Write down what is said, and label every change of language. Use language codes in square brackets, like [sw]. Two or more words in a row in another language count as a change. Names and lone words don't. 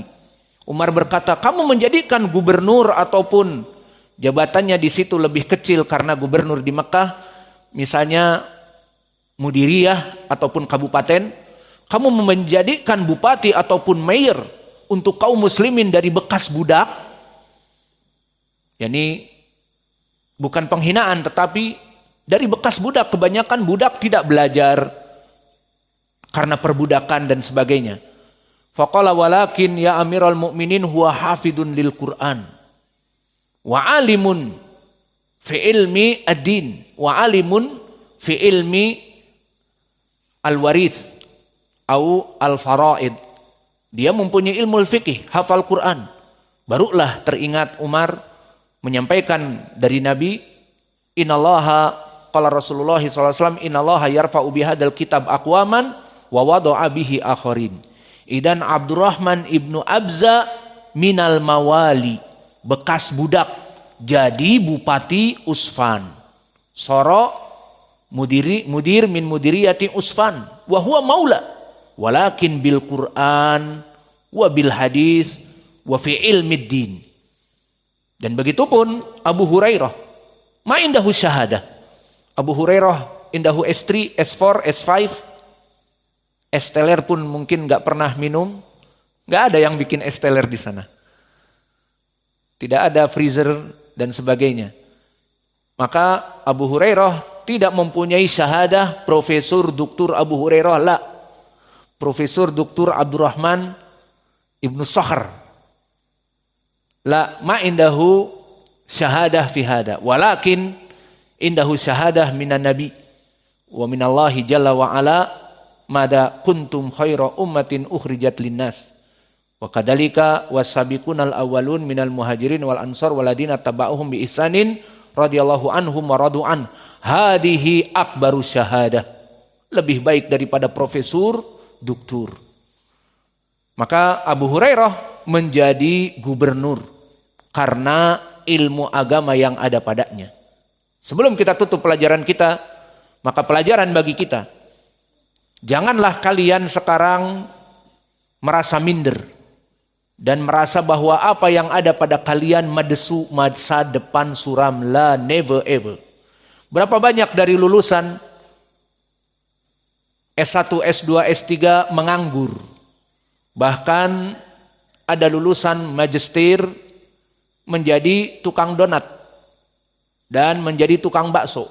[id] Umar berkata, kamu menjadikan gubernur ataupun jabatannya di situ lebih kecil karena gubernur di Mekah, misalnya mudiriyah ataupun kabupaten, kamu menjadikan bupati ataupun mayor untuk kaum muslimin dari bekas budak. Yani bukan penghinaan tetapi dari bekas budak, kebanyakan budak tidak belajar karena perbudakan dan sebagainya. [ar] فقال ولكن يا أمير المؤمنين هو حافظ للقرآن وعالم في علم الدين وعالم في علم الوارث أو الفرائض. [id] Dia mempunyai ilmu fikih, hafal Quran. Barulah teringat Umar menyampaikan dari Nabi, [ar] إن الله قال رسول الله صلى الله عليه وسلم إن الله يرفع بهذا الكتاب أقواما ووضع به آخرين. [id] Idan Abdurrahman ibnu Abza [ar] من الموالي, [id] bekas budak jadi bupati Usfan. [ar] صار مدير من مديرية عسفان وهو مولى ولكن بالقرآن وبالحديث وفي علم دين. [id] Dan begitu pun Abu Hurairah, [ar] ما عنده شهادة. [id] Abu Hurairah indahu S3, S4, S5, es teler pun mungkin nggak pernah minum, nggak ada yang bikin es teler di sana. Tidak ada freezer dan sebagainya. Maka Abu Hurairah tidak mempunyai syahadah Profesor Dr. Abu Hurairah, la. Profesor Dr. [ar] عبد الرحمن بن صخر. لا ما عنده شهادة في هذا، ولكن عنده شهادة من النبي ومن الله جل وعلا ما كنتم خير أمة أخرجت للناس وكذلك والسابقون الأولون من المهاجرين والأنصار والذين اتبعوهم بإحسان رضي الله عنهم ورضوا عن. هذه أكبر شهادة, [id] lebih baik daripada profesor, doktor. Maka Abu Hurairah menjadi gubernur karena ilmu agama yang ada padanya. Sebelum kita tutup pelajaran kita, maka pelajaran bagi kita, janganlah kalian sekarang merasa minder dan merasa bahwa apa yang ada pada kalian madesu masa depan suram. [en] La, never ever. [id] Berapa banyak dari lulusan S1, S2, S3 menganggur. Bahkan ada lulusan magister menjadi tukang donat dan menjadi tukang bakso.